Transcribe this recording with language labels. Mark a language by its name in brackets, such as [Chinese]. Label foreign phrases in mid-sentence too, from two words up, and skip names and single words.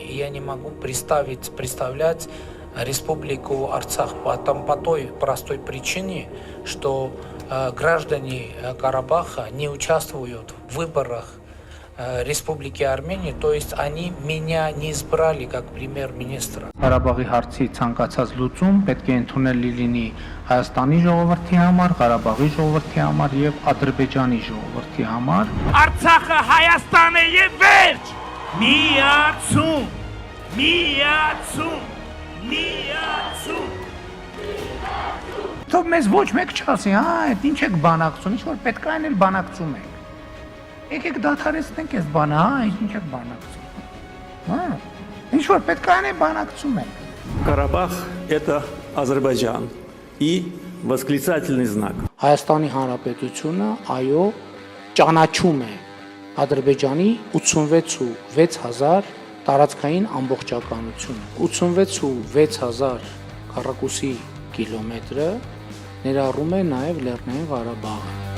[Russian] И я не могу представлять Республику Арцах по той простой причине, что граждане Карабаха не участвуют в выборах Республики Армения, то есть они меня не избрали как премьер-министра. [Armenian] Ղարաբաղի հարցի ցանկացած լուծում պետք է ընդունելի լինի Հայաստանի ժողովրդի համար, Ղարաբաղի ժողովրդի համար եւ Ադրբեջանի ժողովրդի համար։ Արցախը Հայաստան է եւ վերջ։ Միացում։ Թող մեզ ոչ մեկ չասի, հա, այդ ինչ եք բանակցում, ինչ որ պետք է այն էլ բանակցում եք։ Եկեք դադարեցնենք այս բանը, հա, ինչ եք բանակցում։ Հա, ինչ որ պետք է այն էլ բանակցում եք։ [Russian] Карабах – это Азербайджан и восклицательный знак. [Armenian] Հայաստանի Հանրապետությունը, այո, ճանաչում է Ադրբեջանի 86,600 տարածքային ամբողջականությունը։ 86,600 քառակուսի կիլոմետրը ներառում է նաև Լեռնային Ղարաբաղը։